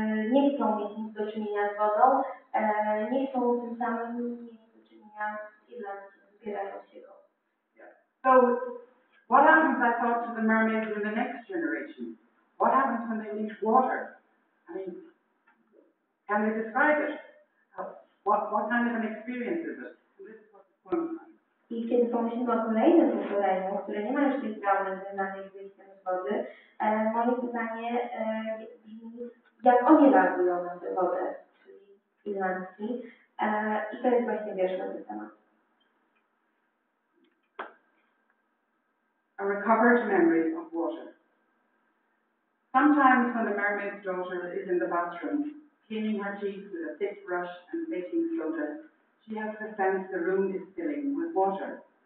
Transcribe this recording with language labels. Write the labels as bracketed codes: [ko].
[pl] Nie chcą mieć nic do czynienia z wodą, nie chcą tym samym mieć do czynienia z Irlandii, wybierają się go. [en] So, what happens, I thought, to the mermaids in the next generation? What happens when they meet water? I mean, can they describe it? What kind of an experience is it? And this is what the poem is. [pl] I kiedy pomyślimy o kolejnym pokoleniu, które nie ma już tej traumy związanej z wyjściem z wody, moje pytanie brzmi, jak oni reagują na tę wodę, czyli irlandzki. I to jest właśnie wiersz na ten temat. [en] A recovered memory of water. Sometimes when the mermaid's daughter is in the bathroom, cleaning her teeth with a thick brush and baking soda, she has the sense the room is filling with water.